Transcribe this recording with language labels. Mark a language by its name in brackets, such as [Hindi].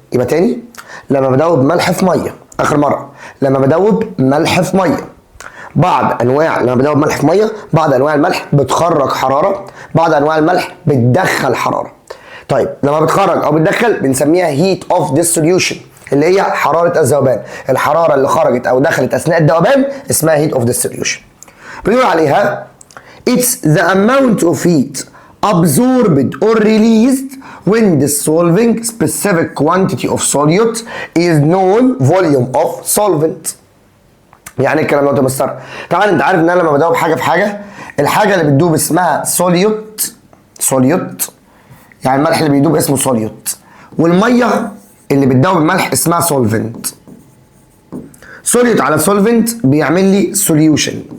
[Arabic] يبقى تاني، لما بدوب ملح في ميه، اخر مره، لما بدوب ملح في ميه، لما بدوب ملح في ميه بعض انواع الملح بتخرج حراره، بعض انواع الملح بتدخل حراره. طيب لما بتخرج او بتدخل بنسميها heat of dissolution اللي هي حراره الذوبان. الحراره اللي خرجت او دخلت اثناء الذوبان اسمها heat of dissolution. بنقول عليها [English] it's the amount of heat absorbed or released when dissolving specific quantity of solute is known volume of solvent. [Arabic] يعني الكلام ده يا مستر؟ طبعا انت عارف ان انا لما بدوب حاجه في حاجه، الحاجه اللي بتدوب اسمها solute، يعني الملح اللي بيدوب اسمه solute، والميه اللي بتدوب الملح اسمها solvent. solute على solvent بيعمل لي solution.